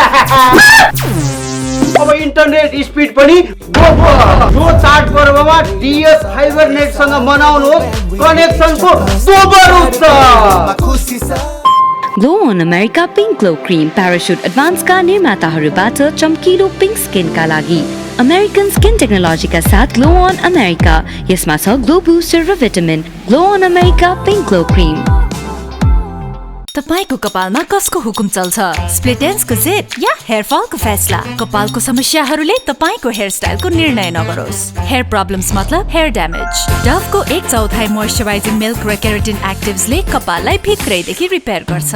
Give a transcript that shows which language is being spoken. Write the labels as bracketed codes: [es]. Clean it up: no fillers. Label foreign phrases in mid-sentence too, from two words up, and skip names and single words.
[ne] अब [en] internet speed [ne] पनि दोब्बर। यो चाडपर्वमा डीएस फाइबर नेटसँग मनाउनुहोस् कनेक्सनको दोब्बर उत्सव। Glow on America Pink Glow Cream Parachute Advance का निर्माताहरूबाट चम्किलो पिङ्क स्किनका लागि American Skin Technology का साथ Glow on America। यसमा छ [en] glow booster [ne] र भिटामिन। Glow on America Pink Glow Cream। तपाईको कपालमा कसको हुकुम चल्छ? [en] split endsको [ne] जेट या [en] hair fallको [ne] फैसला? कपालको समस्याहरूले तपाईको [en] hair styleको [ne] निर्णय नगरोस्। [en] hair problems [ne] मतलब [en] hair damage. [ne] डभको 1/4 [en] moisturizing milk [ne] र [en] keratin activesले [ne] कपाललाई भित्रैदेखि रिपेयर गर्छ।